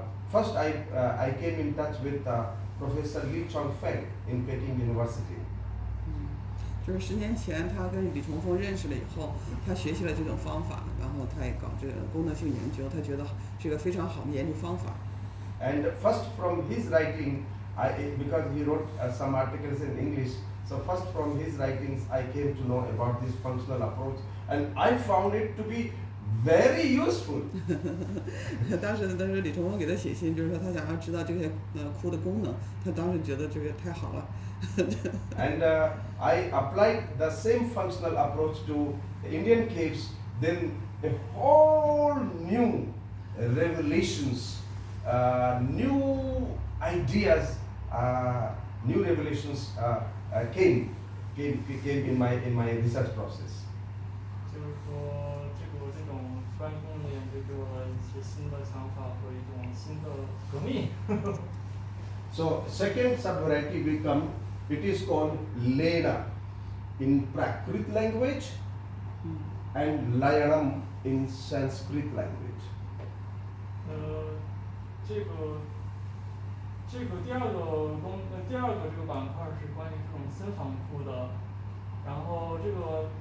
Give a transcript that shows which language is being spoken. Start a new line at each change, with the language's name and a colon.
English: First I came in touch with Professor Li Chongfeng in Peking University.
Chinese: 就是10年前，他跟李崇峰认识了以后，他学习了这种方法，然后他也搞这个功能性研究，他觉得是个非常好的研究方法。
English: And first from his writing, because he wrote some articles in English, so first from his writings I came to know about this functional approach, and I found it to be very useful.
Chinese: 当时李崇峰给他写信，就是说他想要知道这个窟的功能，他当时觉得这个太好了。
English: And I applied the same functional approach to Indian caves. Then a whole new revelations, new ideas, new revelations came in my research process.
Chinese: 就是说，这种关于功能研究给我了一些新的想法和一种新的革命。
English: So second subvariety will come. It is called Lena in Prakrit language and Layanam in Sanskrit language.
Chinese: 这个第二个这个板块是关于这种新房窟的，然后这个